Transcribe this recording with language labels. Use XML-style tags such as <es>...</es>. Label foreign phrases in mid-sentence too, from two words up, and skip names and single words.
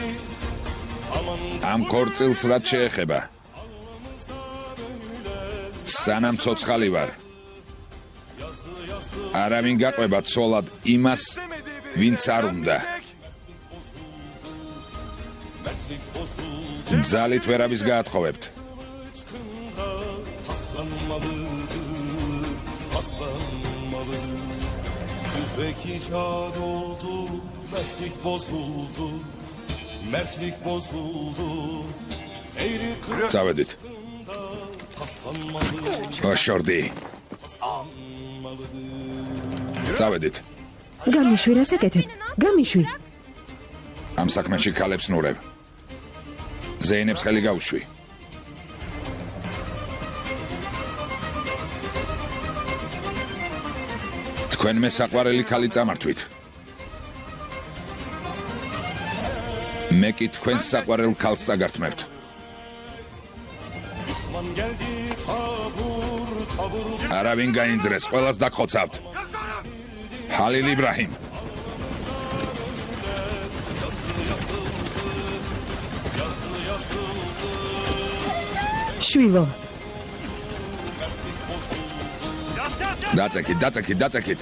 <tr>Aman</tr> <ka>ამ ქორწილს რაც შეეხება. სანამ ცოცხალი ვარ. არავინ გაყვება ცოლად იმას, ვინც არ უნდა.</ka> <tr>mertlik bozuldu,</tr> <ka>ძალით ვერავის გაათხოვებთ.</ka> <tr>paslanmalıdır, paslanmalıdır. Tüfek icat oldu, mertlik bozuldu, mertlik bozuldu. Eğri kırık</tr> <ka>წავედით.</ka> <tr>paslanmalıdır,</tr> <ka>ოშორდი. წავედით. გამიშვი რა საკეთებ? გამიშვი. ამ საქმეში ქალებს ნურებ. ზეინებს ხელი გაუშვი. თქვენ მე საყვარელი ქალი წამართვით. მე კი თქვენს საყვარელ ქალს წაგართმევთ.</ka> <tr>düşman geldi tabur tabur.</tr> <ka>არავინ გაინძრეს, ყველას დაგხოცავთ. ჰალილ იბრაჰიმ. შვილო, დაწეკით.</ka>